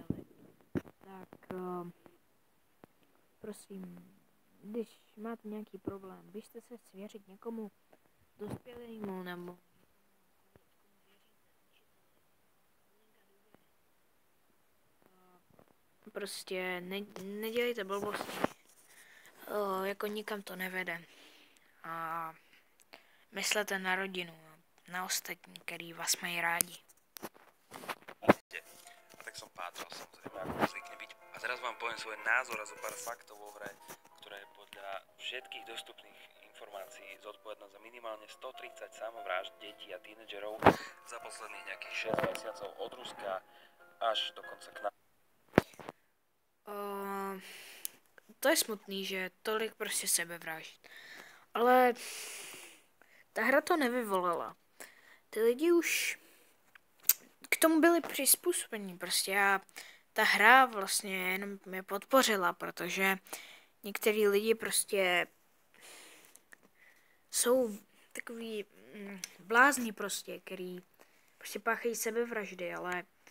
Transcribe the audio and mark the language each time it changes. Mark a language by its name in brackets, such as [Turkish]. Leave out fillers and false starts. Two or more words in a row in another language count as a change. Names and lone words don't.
[Czech] Tak prosím, když máte nějaký problém, běžte se svěřit někomu dospělému nebo prostě nedělejte blbosti, jako nikam to nevede a myslete na rodinu, na ostatní, který vás mají rádi. [Slovak] A tak som pátral samozrejme, ako zvykne byť. A teraz vám poviem svoj názor a zo pár faktov o hre, ktorá je podľa všetkých dostupných informácií zodpovedná za minimálne 130 samovrážd detí a tínedžerov za posledných nejakých 6 mesiacov od Ruska až dokonca k nám. [Czech] To je smutný, že tolik prostě sebevražd. Ale ta hra to nevyvolala. Ty lidi už k tomu byli přizpůsobení prostě a ta hra vlastně jenom mě podpořila, protože některý lidi prostě jsou takový blázni prostě, který prostě páchají sebevraždy, ale